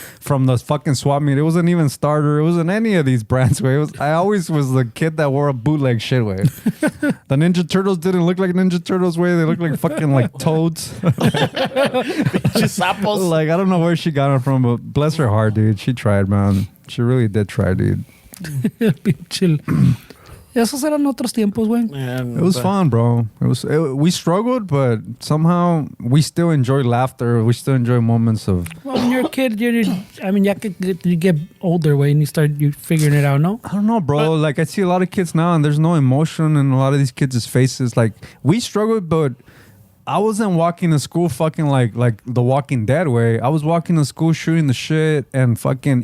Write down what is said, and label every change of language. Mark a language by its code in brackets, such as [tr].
[en] from the fucking swap meet. It wasn't even Starter. It wasn't any of these brands. Way. I always was the kid that wore a bootleg shit. Way. The Ninja Turtles didn't look like Ninja Turtles. Way they look like fucking like toads. Like I don't know where she got it from, but bless her heart, dude. She tried, man. She really did try, dude. Chill. [es] Esos eran otros tiempos, güey. [en] It was fun, bro. We struggled, but somehow we still enjoy laughter. We still enjoy moments of. Well, when you're a kid, you get older, way, and you figuring it out, no? I don't know, bro. Like I see a lot of kids now, and there's no emotion in a lot of these kids' faces. Like we struggled, but I wasn't walking to school fucking like the Walking Dead way. I was walking to school shooting the shit and fucking.